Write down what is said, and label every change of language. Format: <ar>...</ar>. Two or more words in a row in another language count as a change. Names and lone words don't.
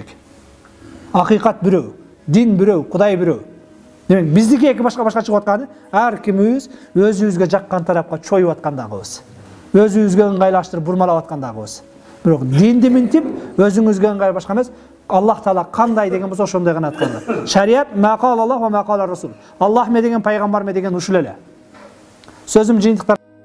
<ky>Акыйкат бирөө, дин бирөө, Кудай бирөө. Демек биздики эки башка чыгып атканы ар кимибиз өзүбүзгө жаккан тарапка чоюп аткандагыбыз. Өзүбүзгө ыңгайлаштырып бурмалап аткандагыбыз. Бирок динди минтип өзүңүзгө ыңгай башка эмес, Аллах Таала кандай деген болсо ошондой гана аткандар.</ky> <ar>شريعة ما قال الله و ما قال رسول.</ar> <ky>Аллах ме деген, пайгамбар ме деген ушул эле. Сөзүм жыйынтыктар</ky>